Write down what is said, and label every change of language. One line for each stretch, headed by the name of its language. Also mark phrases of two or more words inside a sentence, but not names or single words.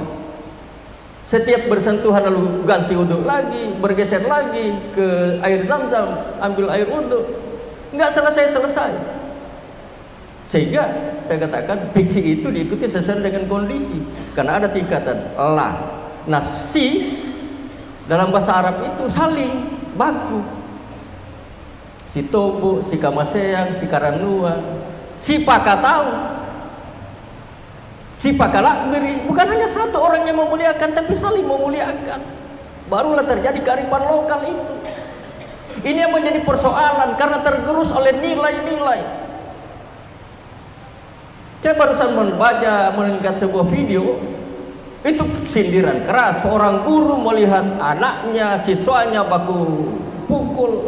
Indonesian: Setiap bersentuhan lalu ganti wudhu lagi, bergeser lagi ke air zam-zam, ambil air wudhu, enggak selesai-selesai. Sehingga saya katakan fikih itu diikuti sesuai dengan kondisi. Karena ada tingkatan la. Nah, si dalam bahasa Arab itu saling baku.
Makasar: Si tobo, si kamaseang, si karanua, si pakatau, si pakalakbiri.
Indonesian: Bukan hanya satu orang yang memuliakan, tapi saling memuliakan. Barulah terjadi kearifan lokal itu. Ini yang menjadi persoalan karena tergerus oleh nilai-nilai. Saya barusan melihat sebuah video. Itu sindiran keras, seorang guru melihat anaknya, siswanya baku pukul.